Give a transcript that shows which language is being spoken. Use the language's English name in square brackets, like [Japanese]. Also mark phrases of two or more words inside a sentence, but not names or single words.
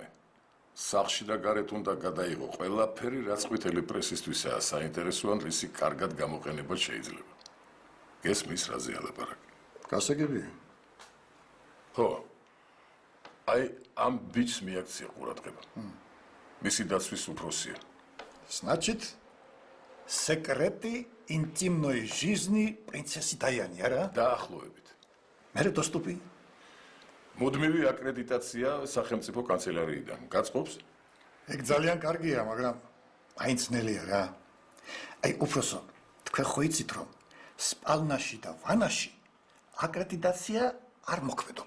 [Georgian] სახში და გარეთ უნდა გადაიღო ყველაფერი, რაც ყვითელი პრესისთვისაა საინტერესო ან რისი კარგად გამოყენება შეიძლება. გესმის რაზე ალაპარაკი? გასაგებია. ხო. აი ამ ბიჭს მიაქცია ყურადღება. მისი დაცვის უფროსია. [Russian] Значит, секреты интимной жизни принцессы Даяни, [Georgian] არა? დაახლოებით. მე доступი. მუდმივი აკრედიტაცია სახელმწიფო კანცელარიიდან. გაწყობს? ეგ ძალიან კარგია, მაგრამ აი ძნელია რა. აი უფროსო, თქვენ ხო იცით რომ სპალნაში და ვანაში აკრედიტაცია არ მოქმედობს.